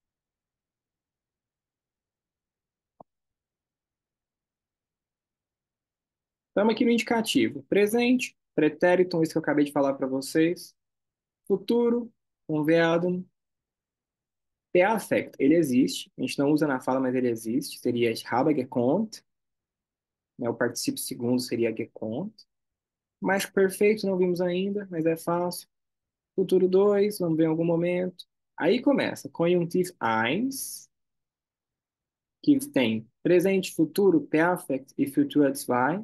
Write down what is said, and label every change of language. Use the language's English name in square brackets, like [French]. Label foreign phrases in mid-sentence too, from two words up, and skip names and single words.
[Portuguese] Estamos aqui no indicativo. Presente, pretérito, isso que eu acabei de falar para vocês. Futuro, conveado. Perfect, ele existe. A gente não usa na fala, mas ele existe. [German] Seria ich habe gekonnt. [Portuguese] Né? O particípio segundo seria gekonnt. Mais perfeito não vimos ainda, mas é fácil. Futuro 2, vamos ver em algum momento. Aí começa. Conjuntivo 1, que tem presente, futuro, perfect e futuro 2.